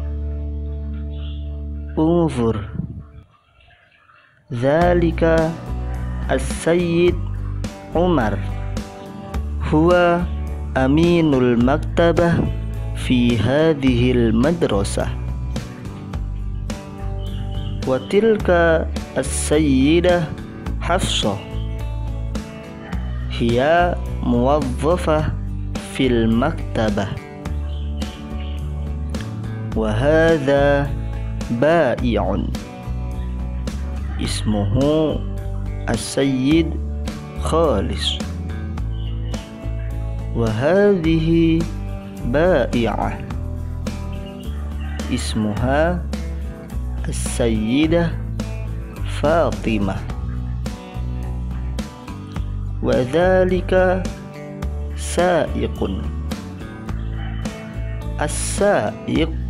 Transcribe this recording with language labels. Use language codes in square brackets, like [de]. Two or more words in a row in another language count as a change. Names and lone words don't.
[ar] انظر ذلك السيد عمر هو أمين المكتبة في هذه المدرسة وتلك السيدة حفصة هي موظفة في المكتبة وهذا بائع اسمه السيد خالص وهذه بائعة اسمها السيدة فاطمة وذلك سائق السائق